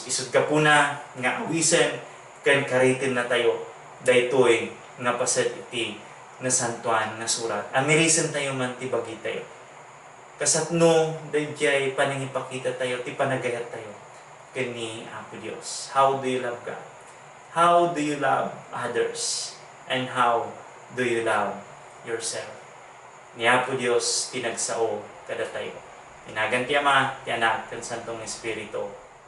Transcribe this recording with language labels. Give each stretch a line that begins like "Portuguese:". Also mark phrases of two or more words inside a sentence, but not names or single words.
Iloko: Isud ka po na nga awisen ken karitin na tayo daytoy nga paset iti nasantuan nga surat. Amirisan tayo man ti bagi tayo. Kasatno dayjay panangipakita tayo ti panagayat tayo kini Apo Dios.
English: How do you love God? How do you love others? And how do you love yourself?
Iloko: Ni Apo Dios tinagsao kada tayo. Tinagan ti Ama, ti Anak, ken Santong Espiritu.